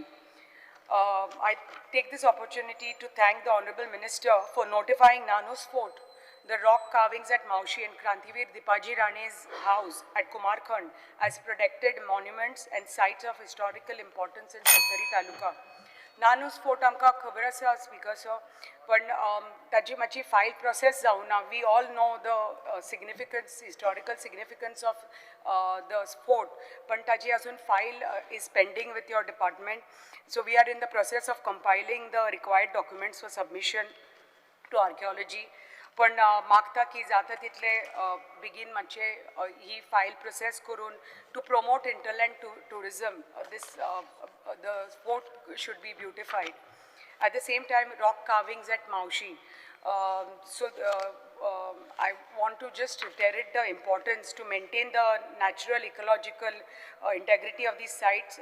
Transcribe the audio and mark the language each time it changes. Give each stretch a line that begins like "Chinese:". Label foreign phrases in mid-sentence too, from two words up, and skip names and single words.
English: I take this opportunity to thank the Honourable Minister for notifying Nanus Fort, the rock carvings at Maushi and Krantivir Dipaji Rane's house at Kumarkhand as protected monuments and sites of historical importance in Sattari Taluka.
Konkani: Nanus Fort आमकां खबर आसा
English: Speaker sir,
Konkani: पण ताची मातशी फायल प्रोसेस जावना.
English: We all know the significance, historical significance of the fort,
Konkani: पण ताची अजून
English: file is pending with your department. So we are in the process of compiling the required documents for submission to archaeology.
Konkani: पण मागता की जाता तितले बेगीन मातशे ही फायल प्रोसेस करून
English: to promote interland tourism, the fort should be beautified. At the same time, rock carvings at Maushi. I want to just reiterate the importance to maintain the natural ecological integrity of these sites.